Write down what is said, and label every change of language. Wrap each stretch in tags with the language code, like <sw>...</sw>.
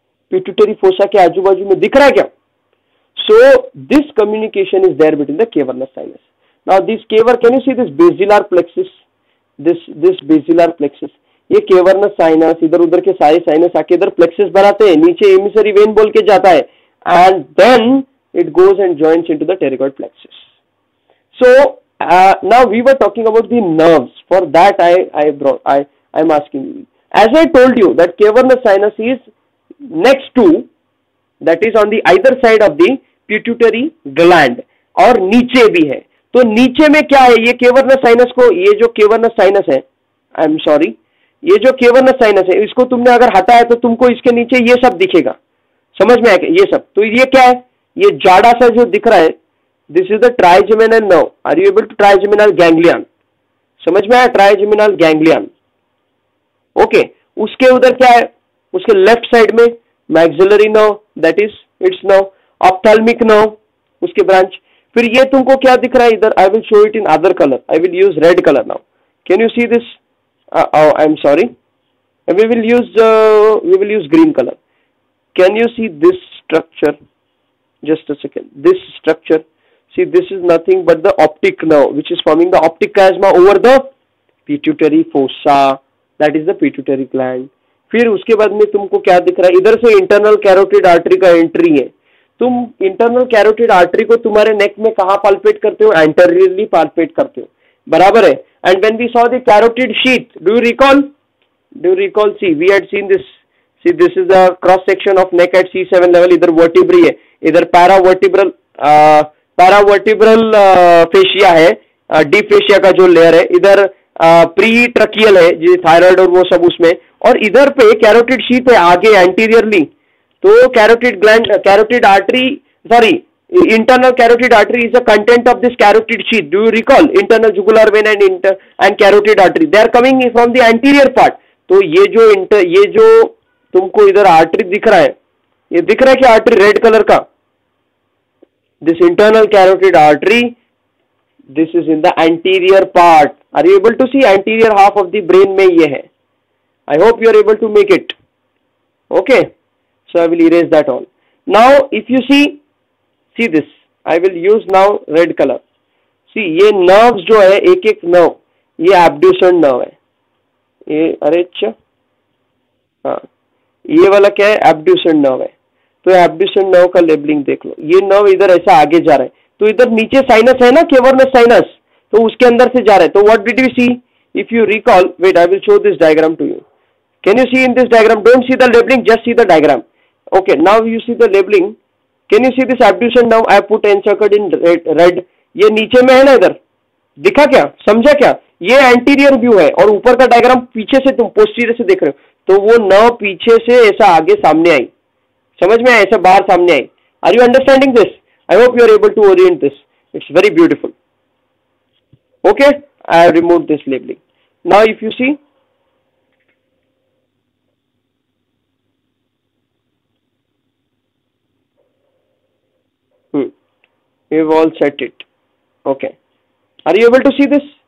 <hi>Pituitary fossa के आजू बाजू में दिख रहा है क्या?</hi> <en>So this communication is there between the cavernous sinus. Now this cavern, can you see this basilar plexus, this basilar plexus,</en> <hi>ये केवर्नस साइनस, इधर उधर के सारे साइनस आके इधर प्लेक्सिस बनाते हैं, नीचे एमिसरी वेन बोल के जाता है,</hi> <en>And then it goes and joins into the pterygoid plexus. So now we were talking about the nerves. For that I'm asking you. As I told you that cavernous sinus is next to, that is on the either side of the pituitary gland,</en> <hi>और नीचे भी है. तो नीचे में क्या है, ये cavernous sinus को, ये जो cavernous sinus है,</hi> <en>I'm sorry,</en> <hi>ये जो cavernous sinus है, इसको तुमने अगर हटाया तो तुमको इसके नीचे ये सब दिखेगा. समझ में आएगा? ये सब. तो ये क्या है, ये जाड़ा सा जो दिख रहा है,</hi> <en>This is the trigeminal nerve. Are you able to, trigeminal ganglion,</en> <hi>समझ में आया?</hi> <en>Trigeminal ganglion.</en> <hi>ओके, उसके उधर क्या है, उसके लेफ्ट साइड में maxillary nerve, that is it's nerve, ophthalmic nerve, उसके ब्रांच. फिर ये तुमको क्या दिख रहा है इधर,</hi> <en>I will show it in other colour, I will use red colour now. Can you see this? Oh, I'm sorry. We will use green color. Can you see this structure? Just a second. This structure. See, this is nothing but the optic nerve, which is forming the optic chiasma over the pituitary fossa. That is the pituitary gland.</en> <hi>फिर उसके बाद में तुमको क्या दिख रहा है? इधर से इंटरनल कैरोटिड आर्टरी का एंट्री है. तुम इंटरनल कैरोटिड आर्टरी को तुम्हारे नेक में कहाँ पाल्पेट करते हो? एंटेरियरली पाल्पेट करते हो. बराबर है.</hi> <en>And when we saw the carotid sheath, do you recall? See, we had seen this. See, this is the cross section of neck at C7 level.</en> <hi>इधर वर्टिब्री है, इधर पैरावर्टिब्रल फेशिया है, डीप फेशिया का जो लेयर है. इधर pre tracheal है, जो थायराइड और वो सब उसमें. और इधर पे कैरोटिड शीथ है आगे एंटीरियरली. तो carotid artery, sorry,</hi> <en>internal carotid artery is the content of this carotid sheath. Do you recall? Internal jugular vein and carotid artery, they are coming from the anterior part.</en> <hi>तो ये जो तुमको इधर artery दिख रहा है, ये दिख रहा है कि आर्टरी रेड कलर का?</hi> <en>This internal carotid artery, this is in the anterior part. Are you able to see? Anterior half of the brain</en> <hi>में ये है.</hi> <en>I hope you are able to make it. Okay, so I will erase that all. Now if you see this, I will use now red color.</en> <hi>See, ये nerves जो है, एक एक nerve, ये abducent nerve है. ये, अरे अच्छा, हाँ, ये वाला क्या है? abducent nerve है. तो abducent nerve का लेबलिंग देख लो. ये nerve इधर ऐसा आगे जा रहा है. तो इधर नीचे साइनस है ना, केवर्नस साइनस, तो उसके अंदर से जा रहा है.</hi> <en>तो what did we see? If you recall, wait, I will show this diagram to you. Can you see in this diagram? Don't see the labeling, just see the diagram. Okay, now you see the labeling. Can you see this abducent nerve? I put encircled in red.</en> <hi>ये नीचे में है ना, इधर दिखा क्या? समझा क्या?</hi> <en>ये anterior view है</en> <hi>और ऊपर का डायग्राम पीछे से तुम पोस्टीरियर से देख रहे हो. तो वो नर्व पीछे से ऐसा आगे सामने आई. समझ में आया? ऐसा बाहर सामने आई.</hi> <en>Are you understanding this? I hope you are able to orient this. It's very beautiful. Okay, I have removed this labeling. Now if you see, we've all set it. Okay, are you able to see this?</en>